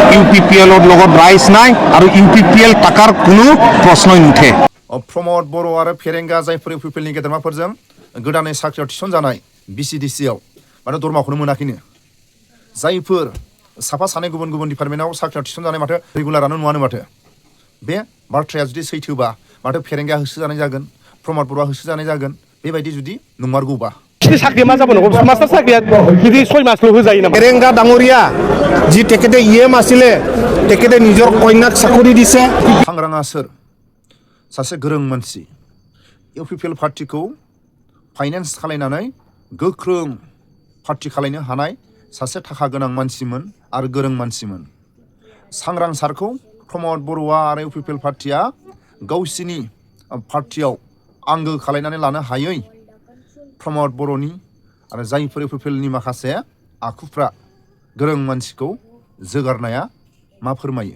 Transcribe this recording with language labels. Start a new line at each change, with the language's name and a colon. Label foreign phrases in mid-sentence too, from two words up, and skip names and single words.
Assamese: UPPL লগত ৰাইজ নাই আৰু UPPL টাকাৰ কোনো প্ৰশ্নই নুঠে।
Bodo: प्रमद बर' आरो फेरेंगा जायफोर इउपिपिएलनि गेदेमाफोरजों गोदानै साख्रियाव थिसनजानाय BCDCआव माथो दरमाखौनो मोनाखैनो। जायफोर साफा सानै गुबुन गुबुन डिपार्टमेन्टआव साख्रियाव थिसनजानाय माथो रेगुलारानो नुवानो माथो। बे बाथ्राया जुदि सैथोबा माथो फेरेंगाया होसोजानाय जागोन, प्रमद बर'आ होसोजानाय जागोन, बेबायदि जुदि नंमारगौबा। साख्रिया मा जाबोनांगौ मास्टार साख्रिया बिदि 6 मासल' होजायो नामा?
Assamese: फेरेंगा डाঙৰীয়া যি তেখেতে ইএম আছিলে তেখেতে নিজৰ কন্যাক চাকৰি দিছে।
Bodo: सांग्राङा सोर? सासे गोरों मानसि इउपिपिएल पार्टीखौ फाइनेन्स खालायनानै गोख्रों पार्टी खालायनो हानाय सासे थाखा गोनां मानसिमोन आरो गोरों मानसिमोन। सांग्रां सारखौ प्रमद बर'आ आरो इउपिपिएल पार्टीया गावसिनि पार्टीयाव आंगो खालायनानै लानो हायै प्रमद बर'नि आरो जायफोर इउपिपिएलनि माखासे आखुफ्रा गोरों मानसिखौ जोगारनाया मा फोरमायो?